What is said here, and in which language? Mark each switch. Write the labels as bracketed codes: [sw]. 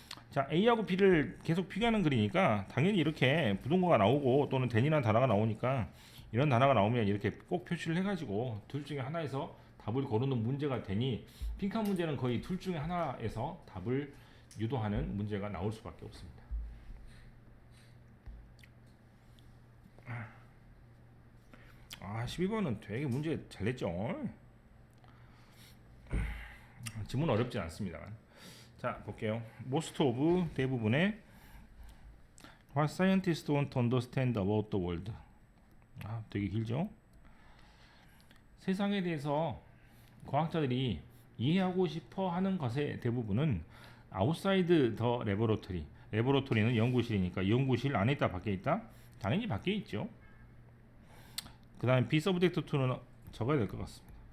[ko] 자, A하고 B를 계속 비교하는 글이니까 당연히 이렇게 부동어가 나오고 또는 then이라는 단어가 나오니까 이런 단어가 나오면 이렇게 꼭 표시를 해가지고 둘 중에 하나에서 답을 고르는 문제가 되니 빈칸 문제는 거의 둘 중에 하나에서 답을 유도하는 문제가 나올 수밖에 없습니다. 12번은 되게 문제 잘 냈죠. 지문 어렵진 않습니다만. 자, 볼게요. [en] Most of [ko] 대부분의 [en] What scientists want to understand about the world. [ko] 되게 길죠. 세상에 대해서 과학자들이 이해하고 싶어 하는 것의 대부분은 [en] outside the laboratory. [ko] 레보러토리는 연구실이니까 연구실 안에 있다 밖에 있다? 당연히 밖에 있죠. 그 다음에 B 서브젝트 2는 적어야 될 것 같습니다.